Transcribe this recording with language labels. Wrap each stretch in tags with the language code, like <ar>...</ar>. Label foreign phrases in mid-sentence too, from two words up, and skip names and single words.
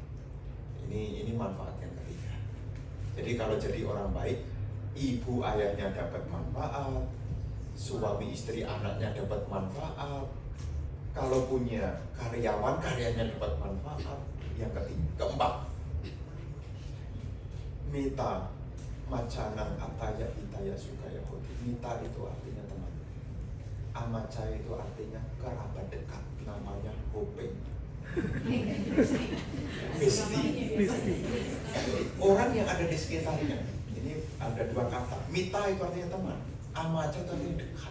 <id>Ini manfaat yang ketiga. Jadi kalau jadi orang baik, ibu ayahnya dapat manfaat, suami istri anaknya dapat manfaat, kalau punya karyawan karyanya dapat manfaat. Yang keempat,</id> <pi>mita macanan ataya hitaya sukaya hoti.</pi> <id>Mita itu artinya teman, amacaya itu artinya kerabat dekat, namanya hopeng. Besti. Orang yang ada di sekitarnya. Ini ada 2 kata. Mita itu artinya teman, amaca itu artinya dekat.</id>